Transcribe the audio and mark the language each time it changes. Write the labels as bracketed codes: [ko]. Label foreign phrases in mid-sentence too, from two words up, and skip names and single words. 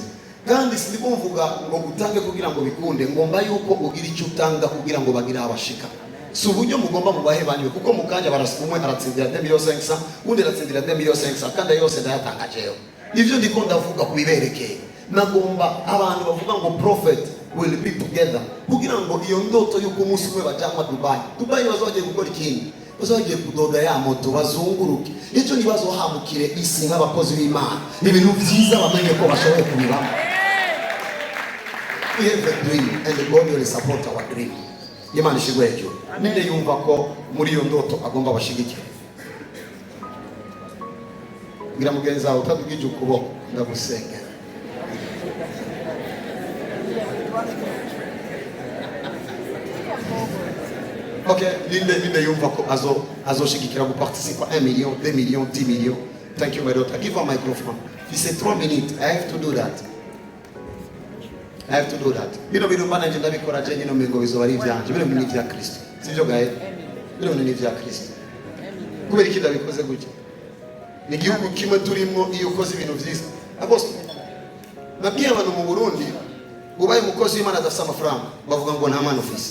[rn] Kandi sindiko mvuga ngo gutange kugira ngo bikunde, ngomba yuko ugira icyo utanga kugira ngo bagira abashika. Si uburyo mugomba mubahe banywe kuko mukanya umwe aratsindira 2,500,000, undi aratsindira 2,500,000 kandi yose ndayatanga jewe. Ivyo ndiko ndavuga kubiberekeye. Nagomba abantu bavuga ngo [en] prophet will be together [rn] kugira ngo iyo ndoto yuko umunsi umwe bajama Dubai bazogiye gukora ikindi, bazogiye kudoda ya moto bazunguruke. Icyo nibazo hamukire isi nk'abakozi b'Imana, ibintu byiza bamenye ko bashoboye kubibamo. [en] We have a dream and God will support our dream. [rn] Imana ishigwe cyo ninde yumva ko muri iyo ndoto agomba bashigikira. Ngira mugenzi wawe utadugije ukuboko ndagusengera. Okay, ninde yumva ko azoshigikira guparticiper 1 million, 2 millions, 10 millions. [en] Thank you my daughter. Give her microphone. It's 3 minutes. I have to do that. [rn] Bino bintu mbana nje ndabikora je nyino mengo bizo bari byanje. Bino bintu bya Kristo. Sivyo gahe? Bino bintu bya Kristo. Kubera iki ndabikoze gutya? Ni gihugu kimwe turimo iyo ukoze ibintu byiza. Agosto. Nabwiye abantu mu Burundi, ubaye umukozi w'Imana adafite amafaranga, bavuga ngo nta mana ufise.